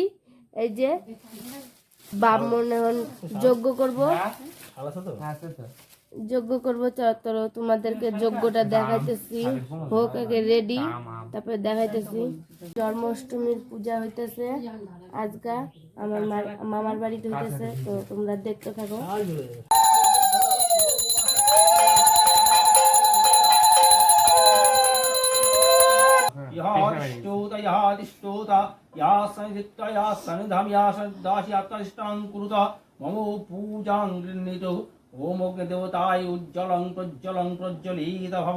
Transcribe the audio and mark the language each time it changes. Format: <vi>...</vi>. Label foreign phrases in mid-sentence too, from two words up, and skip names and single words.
<bn>এই যে ব্রাহ্মণ এখন যজ্ঞ করবো যজ্ঞ করবো চত্বর তোমাদেরকে যজ্ঞটা দেখাইতেছি হোক আগে রেডি তারপরে দেখাইতেছি। জন্মাষ্টমীর পূজা হইতেছে আজকা আমার মামার বাড়িতে হইতেছে তো তোমরা দেখতে থাকো।</bn> <sa>मम पूजां गृह्णीतु ओम देवताय उज्ज्वलं प्रज्वलं प्रज्वलित भव।</sa>